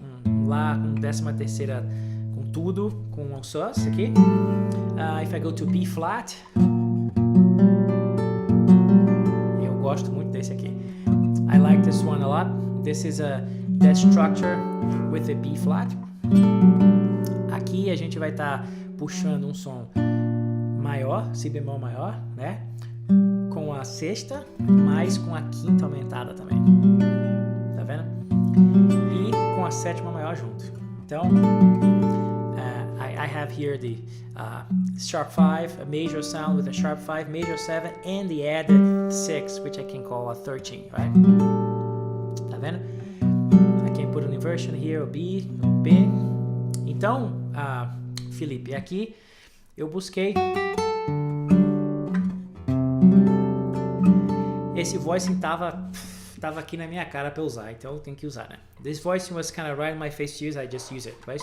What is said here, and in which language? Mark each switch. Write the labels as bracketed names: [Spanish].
[Portuguese] Um Lá com 13ª com tudo, com um sus aqui. [English] If I go to B flat, [Portuguese] eu gosto muito desse aqui. [English] I like this one a lot. This is that structure with a B flat. [Portuguese] Aqui a gente vai estar puxando um som maior, si bemol maior, né? Com a sexta, mas com a quinta aumentada também. Tá vendo? E com a sétima maior junto. [English] Então, I have here the sharp 5, a major sound with a sharp 5, major 7, and the added 6, which I can call a 13, right? [Portuguese] Tá vendo? [English] I can put an inversion here, a B, B. [Portuguese] Então, Felipe, aqui eu busquei esse voicing tava aqui na minha cara para usar, então eu tenho que usar, né? [English] This voicing was kind of right in my face to use, I just use it, right?